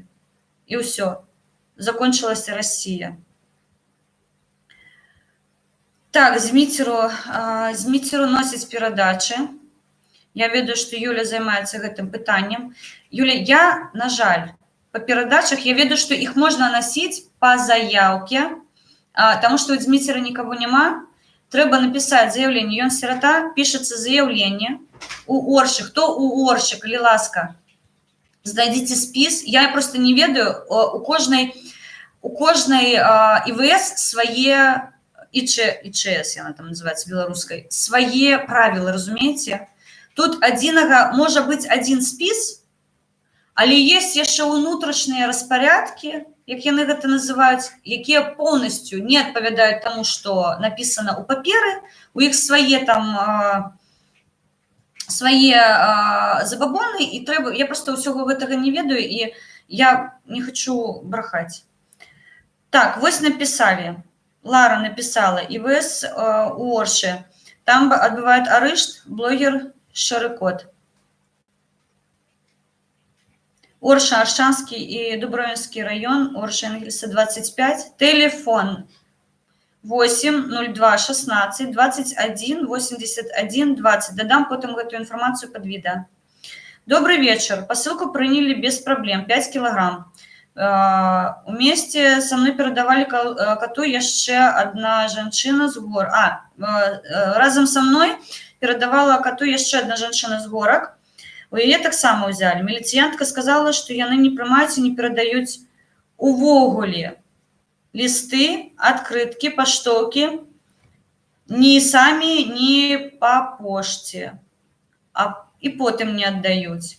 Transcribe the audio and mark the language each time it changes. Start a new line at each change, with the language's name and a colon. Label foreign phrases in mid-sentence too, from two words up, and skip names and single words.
Belarusian: І ўсё. Закончылася Расія. Так, Зміцеру носяць перадачы. Я ведаю, што Юля займаецца гэтым пытаннем. Юля, я, на жаль, по передачах, я ведаю,
Russian: что их можно носить по заявке, потому что у Дмитрия никого нема. Треба написать заявление. Ён сирота, пишется заявление у Орши. Кто у Орши, коли ласка? Знайдите спис.
Belarusian: Я просто не ведаю. У кожной ИВС свое, ИЧС, яна там называется белорусской, свои правила, разумеете? Тут может быть один спис, але есть яшчэ ўнутрашнія распорядкі, як яны гэта называюць, якія полностью не адпавядаюць тому, что написано у паперы, у іх свае там забабоны, і трэба, я просто ўсяго гэтага не ведаю, і я не хочу брахаць. Так, вось написали, Лара написала, ИВС у Орши, там адбывает арышт, блогер Шэры Кот.
Russian: Орша, Аршанский и Дубровинский район, Орша Энгельса 25, телефон 8 02 16 21 81 20. Додам потом эту информацию под видео. Добрый вечер. Посылку приняли без проблем, 5 килограмм. Вместе со мной передавали коту еще одна женщина с гор. Разом со мной передавала коту еще одна женщина с горок.
Belarusian: У яе таксама ўзялі. Міліцыянтка сказала, што яны не прымаюць і не перадаюць увогуле лісты, адкрыткі, паштоўкі ні самі, ні па пошце. І потым не аддаюць.